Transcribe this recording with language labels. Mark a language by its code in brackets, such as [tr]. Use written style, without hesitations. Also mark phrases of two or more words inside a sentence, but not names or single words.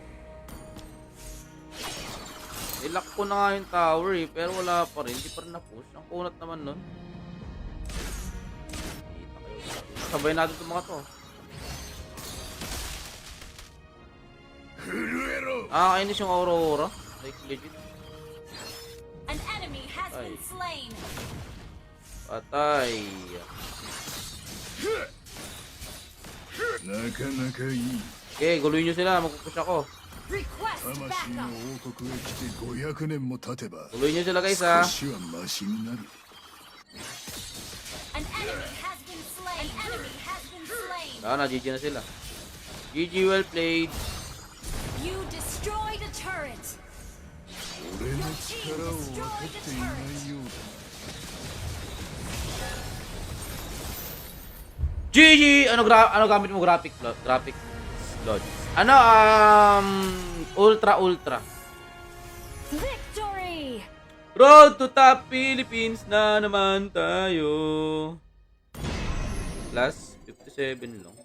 [tl] Nilock ko na nga yung tower eh. Pero wala pa rin. Hindi pa rin na-push. Ang kunat naman nun. Kita kayo. Sabay natin itong mga to. Kainis yung Aurora. [en] Like legit. An enemy has been slain. [tl] Patay. Okay, guluhin nyo sila. Magpupush ako. [en] Request [ja] 魂 [en] backup. [ja] の王国へ来て500年も経てば [tl] Guluhin nyo sila guys ha. [ja] 少しはマシになる [en] An enemy has been slain. An enemy has been slain. [tl] Na, GG na sila. GG, [en] well played. You destroyed a turret. [ja] 俺の力を分かっていないようだ [en] GG! [tl] Ano gamit mo [en] graphic lodge? [tl] Ano, ultra. [en] Victory. Road to top [tl] Philippines na naman tayo. Plus 57 lang.